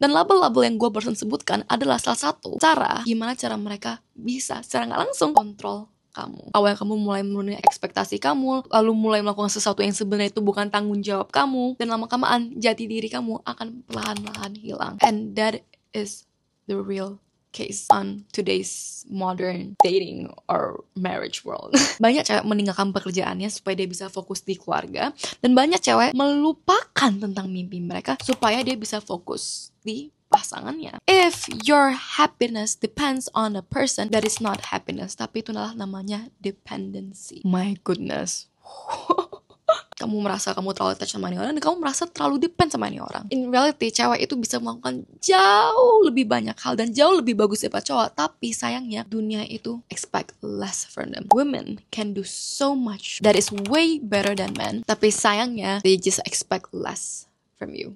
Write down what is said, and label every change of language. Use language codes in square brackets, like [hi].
[id] Dan label-label yang gue barusan sebutkan adalah salah satu cara gimana cara mereka bisa secara gak langsung kontrol kamu. Awalnya kamu mulai memenuhi ekspektasi kamu, lalu mulai melakukan sesuatu yang sebenarnya itu bukan tanggung jawab kamu, dan lama-kelamaan jati diri kamu akan perlahan-lahan hilang. [en] And that is the real case on today's modern dating or marriage world. [id] Banyak cewek meninggalkan pekerjaannya supaya dia bisa fokus di keluarga, dan banyak cewek melupakan tentang mimpi mereka supaya dia bisa fokus di pasangannya. [en] If your happiness depends on a person, that is not happiness, [id] tapi itu adalah namanya dependency. [en] My goodness. [id] Kamu merasa kamu terlalu attach sama ini orang, dan kamu merasa terlalu depend sama ini orang. [en] In reality, [id] cewek itu bisa melakukan jauh lebih banyak hal dan jauh lebih bagus daripada cowok. Tapi sayangnya, dunia itu [en] expect less from them. Women can do so much that is way better than men. [id] Tapi sayangnya, [en] they just expect less from you.